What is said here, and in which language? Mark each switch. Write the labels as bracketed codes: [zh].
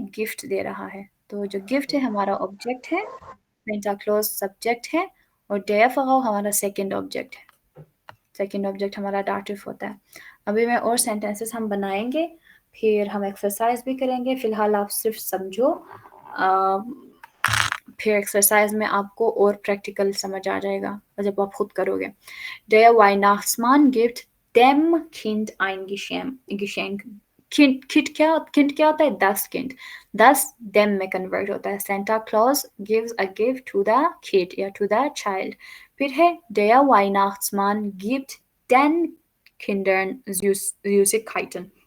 [hi] Gift दे रहा है। तो जो गिफ्ट है हमारा ऑब्जेक्ट है, सेंटा क्लॉज सब्जेक्ट है, और [de] der Frau [hi] हमारा सेकंड ऑब्जेक्ट है। सेकंड ऑब्जेक्ट हमारा दाटिव होता है। अभी मैं और सेंटेंसेस हम बनाएंगे, फिर हम एक्सरसाइज भी करेंगे। फिलहाल आप सिर्फ समझो, फिर एक्सरसाइज में आपको और प्रैक्टिकल समझ आ जाएगा जब आप खुद करोगे। [de] Der Weihnachtsmann gibt dem Kind ein Geschenk। [hi] Kind क्या होता है? [de] Das Kind। Das dem [hi] में कन्वर्ट होता है। [en] Santa Claus gives a gift to the kid या to the child। [hi] फिर है [de] der Weihnachtsmann gibt den Kindern Süßigkeiten।